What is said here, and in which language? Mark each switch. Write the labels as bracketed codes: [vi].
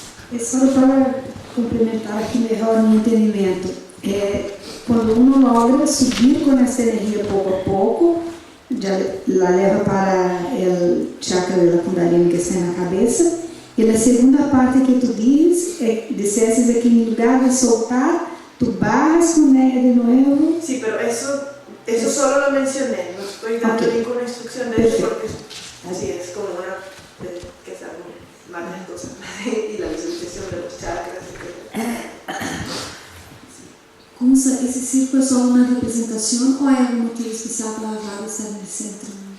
[pt] É só para complementar aqui melhor [es] mi entendimiento. Cuando uno logra subir con esa energía poco a poco, ya la leva para el chakra de la kundalini que está en la cabeza. Y la segunda parte que tú dices é que en lugar de soltar, tú bajas con ella de nuevo. Sí, pero eso solo lo mencioné, no estoy dando ninguna instrucción de eso porque así es como una que saben varias cosas y la visualización de los chakras, etc. [pt] Kunsa, esse círculo é só uma representação ou é algum motivo especial para a Vara estar no centro?